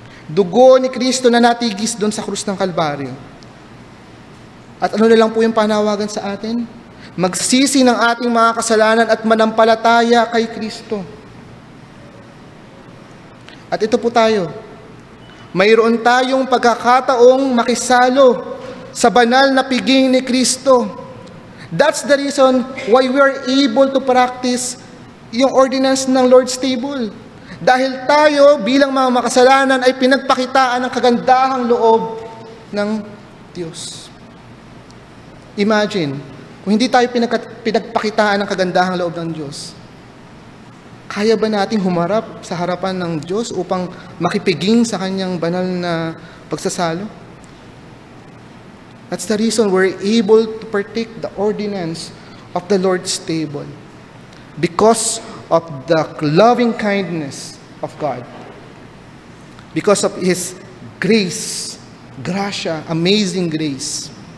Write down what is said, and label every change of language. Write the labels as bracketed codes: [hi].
[tl] Dugo ni Kristo na natigis doon sa krus ng Kalbaryo. At ano na lang po yung panawagan sa atin? Magsisi ng ating mga kasalanan at manampalataya kay Kristo. At ito po tayo. Mayroon tayong pagkakataong makisalo sa banal na piging ni Kristo. [en] That's the reason why we are able to practice [tl] yung [en] ordinance ng Lord's Table. [tl] Dahil tayo bilang mga makasalanan ay pinagpakitaan ng kagandahang loob ng Diyos. Imagine, kung hindi tayo pinagpakitaan ng kagandahang loob ng Diyos, kaya ba nating humarap sa harapan ng Diyos upang makipiging sa kanyang banal na pagsasalo? [en] That's the reason we're able to partake the ordinance of the Lord's table. Because of the loving kindness of God. Because of His grace, gracia, amazing grace.